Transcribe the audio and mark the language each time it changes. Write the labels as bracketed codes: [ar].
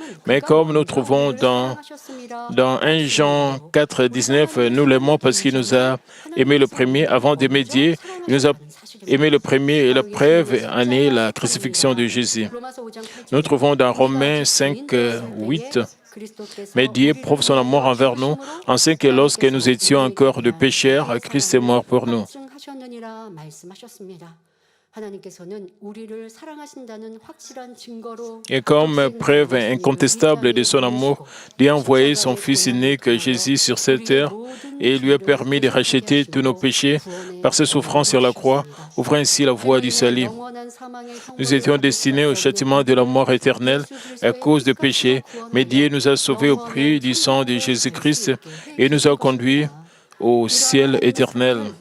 [fr] Mais comme nous trouvons dans 1 Jean 4, 19, nous l'aimons parce qu'il nous a aimé le premier avant d'aimer Dieu. Il nous a aimé le premier et la preuve en est la crucifixion de Jésus. Nous trouvons dans Romains 5, 8, « Mais Dieu prouve son amour envers nous, en ce que lorsque nous étions encore de pécheurs, Christ est mort pour nous. » [ko] 하셨느니라 말씀하셨습니다. 하나님께서는 우리를 사랑하신다는 확실한 증거로 [fr] Et comme preuve incontestable de son amour, Dieu a envoyé son Fils unique Jésus sur cette terre et lui a permis de racheter tous nos péchés par ses souffrances sur la croix, ouvrant ainsi la voie du salut. Nous étions destinés au châtiment de la mort éternelle à cause de péchés, mais Dieu nous a sauvés au prix du sang de Jésus-Christ et nous a conduits au ciel éternel.